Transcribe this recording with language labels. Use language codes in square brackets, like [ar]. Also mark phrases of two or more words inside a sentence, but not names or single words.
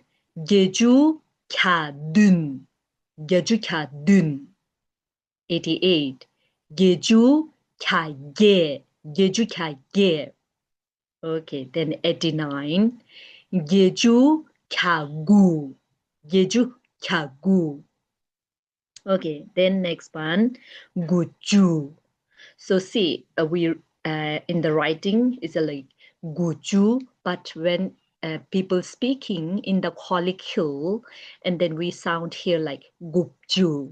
[en] Geju kadun. Geju kadun. 88. Geju kage. Geju kage. Okay, then 89. Geju kagu. Geju kagu. Okay, then next one. Guju. So see, we in the writing is like guju, but when people speaking in the colloquial, and then we sound here like gupju.